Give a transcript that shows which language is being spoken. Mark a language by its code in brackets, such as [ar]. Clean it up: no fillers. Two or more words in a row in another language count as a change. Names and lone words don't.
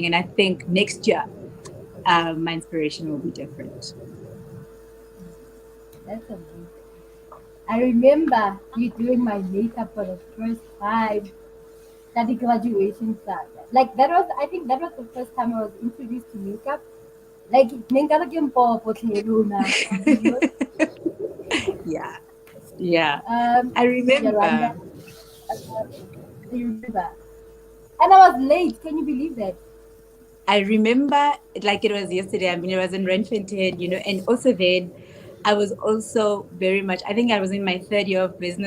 [en] And I think next year, my inspiration will be different. That's amazing. I remember you doing my makeup for the first time at the graduation class. Like that was, I think that was the first time I was introduced to makeup. [st] Like nengala ke mpopo hle lona, [en] you know. Yeah. Yeah. Um, I remember. Yolanda, uh, you remember? And I was late. Can you believe that? I remember like it was yesterday. I mean, it was in Renfontaine, and also then I was also very much, I think I was in my third year of business.